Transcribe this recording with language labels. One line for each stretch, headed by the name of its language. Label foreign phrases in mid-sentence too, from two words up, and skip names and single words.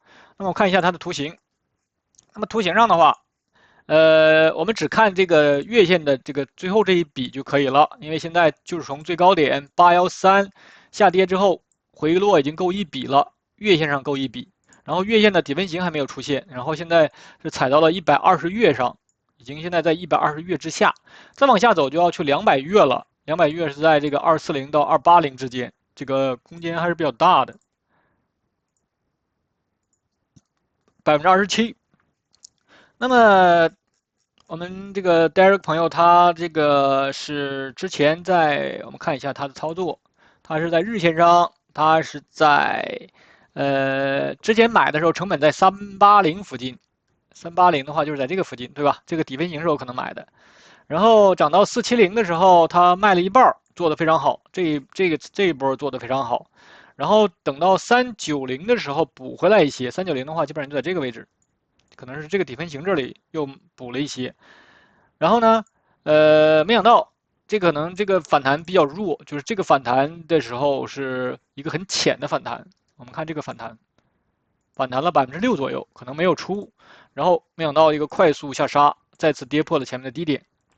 Chinese: 那麼我看一下它的圖形。那麼圖形上的話，我們只看這個月線的這個最後這一筆就可以了，因為現在就是從最高點813下跌之後回落已經夠一筆了，月線上夠一筆，然後月線的底分型還沒有出現，然後現在是踩到了120月上，已經現在在120月之下，再往下走就要去200月了，200月是在這個240到280之間。這個空間還是比較大的，27%。那麼我們這個 Derek 朋友，他這個是之前在我們看一下他的操作，他是在日線上，他是在之前買的時候成本在380附近，380的話就是在這個附近，對吧？這個底分型時候可能買的，然後漲到470的時候，他賣了一半。做得非常好，這一波做得非常好，然後等到390的時候補回來一些，390的話基本上就在這個位置，可能是這個底分型這裡又補了一些，然後呢，沒想到這可能這個反彈比較弱，就是這個反彈的時候是一個很淺的反彈，我們看這個反彈了6%左右，可能沒有出，然後沒想到一個快速下殺，再次跌破了前面的低點。